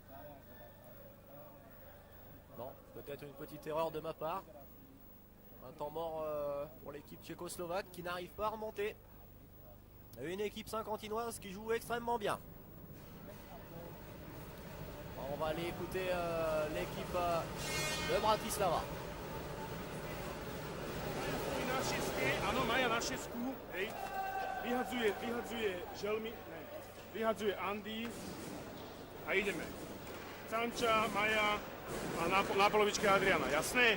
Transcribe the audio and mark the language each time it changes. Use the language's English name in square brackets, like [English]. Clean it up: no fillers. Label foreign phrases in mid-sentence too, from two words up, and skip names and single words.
[French] Non, peut-être une petite erreur de ma part. Un temps mort pour l'équipe tchécoslovaque qui n'arrive pas à remonter. Une équipe saint-quentinoise qui joue extrêmement bien. On va aller écouter l'équipe de Bratislava. [Slovak] Áno, Maja na šesku, hej, vyhadzuje želmy, ne, vyhadzuje Andy a ideme. Canča, Maja a na polovičke Adriana, jasné?